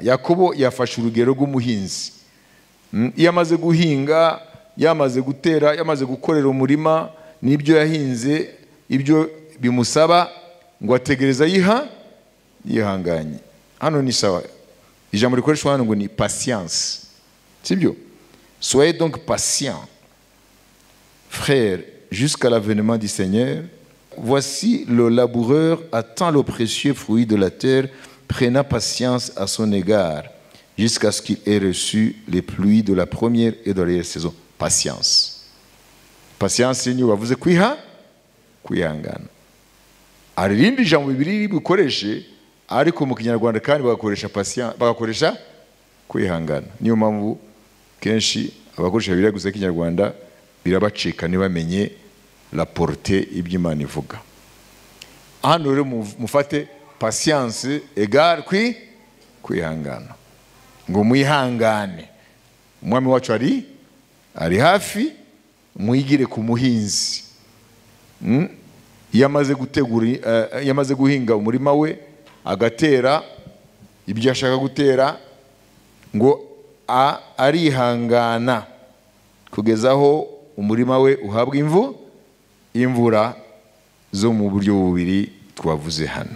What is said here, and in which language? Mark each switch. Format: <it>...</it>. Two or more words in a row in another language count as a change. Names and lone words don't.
<rw>Yakobo yafashe urugero rw'umuhinzi. Iyo amaze guhinga, yamaze gutera, yamaze gukorera umurima n'ibyo yahinze, ibyo bimusaba ngo ategereza yihanganye. Hano ni sawa, ijambo rikoreshwa hano ngo ni patience, sibyo?</rw> <fr>Soyez donc patient, frères, jusqu'à l'avènement du Seigneur. Voici le laboureur attend le précieux fruit de la terre, prenant patience à son égard, jusqu'à ce qu'il ait reçu les pluies de la première et de la dernière saison.</fr> <rw>Patience. Patience ni bavuze kwihangana. Hari irindi jambo bibiri bukoreshe, ariko mu Kinyarwanda kandi bagakoresha patience, bagakoresha kwihangana. Niyo mpamvu kenshi abakoresha Bibiliya gusa Kinyarwanda birabacika ntibamenye</rw> <fr>la portée</fr> <rw>iby'Imana ivuga. Hano rero mufate</rw> <fr>patience égale</fr> <rw>kwihangana. Ngo mwihangane, umwami wacu ari hafi, mwigire ku muhinzi. Yamaze gutegura, yamaze guhinga umurima we, agatera ibyo ashaka gutera, ngo arihangana kugeza aho umurima we uhabwa imvura zo mu buryo bubiri twavuze hano.</rw>